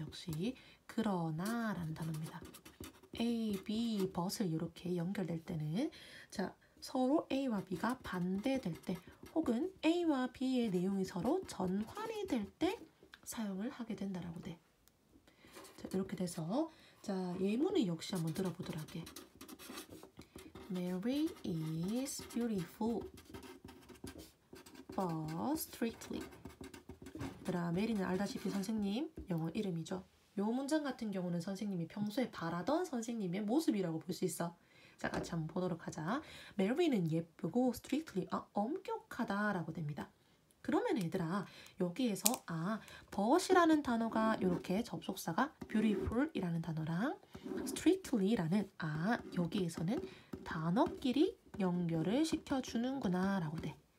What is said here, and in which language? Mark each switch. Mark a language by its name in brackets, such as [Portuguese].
[Korean] 역시 그러나 라는 단어입니다. A, B, but을 이렇게 연결될 때는 자, 서로 A와 B가 반대될 때 혹은 A와 B의 내용이 서로 전환이 될 때 사용을 하게 된다라고 돼. 자, 이렇게 돼서 자, 예문을 역시 한번 들어보도록 할게. [English] Mary is beautiful but strictly. [Korean] 얘들아, 메리는 알다시피 선생님 영어 이름이죠. 요 문장 같은 경우는 선생님이 평소에 바라던 선생님의 모습이라고 볼 수 있어. 자, 같이 한번 보도록 하자. 메리는 예쁘고 strictly, 엄격하다라고 됩니다. 그러면 얘들아, 여기에서 but이라는 단어가 이렇게 접속사가 beautiful이라는 단어랑 strictly라는 여기에서는 단어끼리 연결을 시켜주는구나 라고 돼.